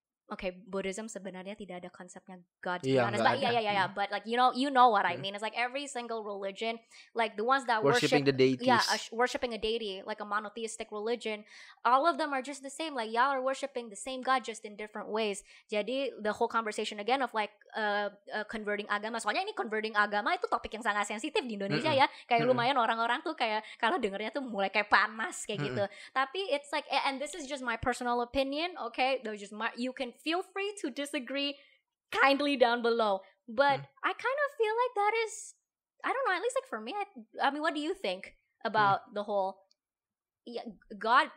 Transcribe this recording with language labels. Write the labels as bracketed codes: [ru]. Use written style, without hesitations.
[en] Okay, Buddhism [id] sebenarnya tidak ada konsepnya [en] God, to be honest. But yeah. But like you know what I mean. It's like every single religion, like the ones that worshiping the deities. Worshiping a deity, like a monotheistic religion. All of them are just the same. Like y'all are worshiping the same God just in different ways. Jadi the whole conversation again of like converting agama. [id] Soalnya ini converting agama itu topik yang sangat sensitif di Indonesia ya. Kayak lumayan orang-orang tuh kayak kalau dengernya tuh mulai kayak panas kayak gitu. [en] Tapi it's like, and this is just my personal opinion. Okay, you can feel free to disagree kindly down below. But I kind of feel like that is, I don't know, at least like for me, I mean, what do you think about the whole God?